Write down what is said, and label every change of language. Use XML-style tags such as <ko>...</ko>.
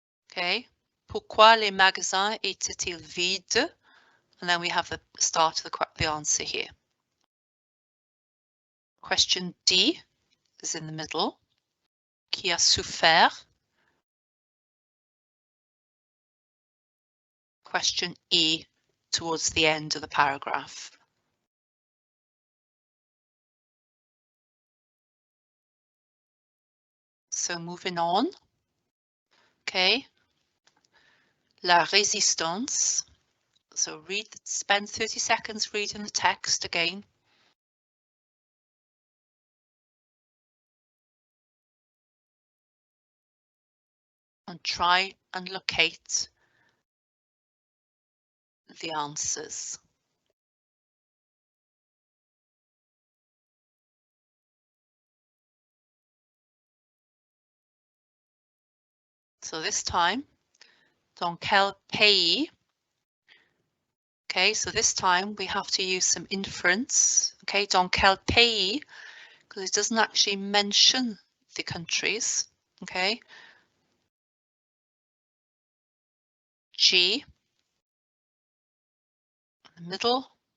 <fr>Okay, pourquoi les magasins étaient-ils vides?</fr> <en>And then we have the start of the answer here. Question D is in the middle.</en> <fr>Qui a souffert?</fr> <en>Question E towards the end of the paragraph. So moving on. Okay.</en> <fr>La résistance.</fr> <en>So spend 30 seconds reading the text again. And try and locate the answers. So this time,</en> <fr>dans quel pays?</fr> <en>Okay, so this time we have to use some inference. Okay,</en> <fr>dans quel pays?</fr> <en>Because it doesn't actually mention the countries. Okay. G, in the middle.</en>